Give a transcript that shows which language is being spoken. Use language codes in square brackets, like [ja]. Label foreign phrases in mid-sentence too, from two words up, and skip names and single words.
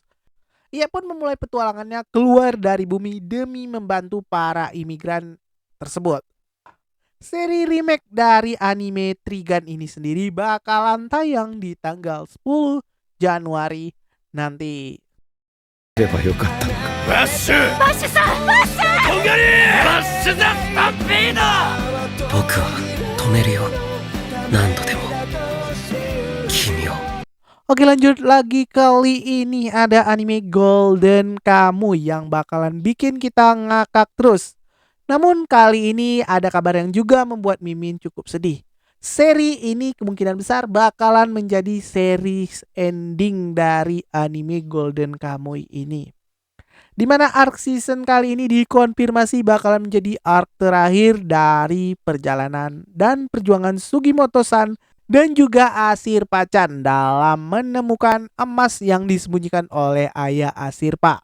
[id] Ia pun memulai petualangannya keluar dari bumi demi membantu para imigran tersebut. Seri remake dari anime Trigun ini sendiri bakalan tayang di tanggal 10 Januari nanti. [ja] ればよかったのか。バッシュバッシュさんバッシュとんがりバッシュザスタンピード。僕は止めるよ何度でも君を。 [id] Oke, lanjut lagi, kali ini ada anime Golden Kamuy yang bakalan bikin kita ngakak terus. Namun kali ini ada kabar yang juga membuat Mimin cukup sedih. Seri ini kemungkinan besar bakalan menjadi [en] series ending [id] dari anime Golden Kamuy ini, dimana arc season kali ini dikonfirmasi bakalan menjadi arc terakhir dari perjalanan dan perjuangan Sugimoto-san dan juga Ashirpa-chan dalam menemukan emas yang disembunyikan oleh ayah Ashirpa.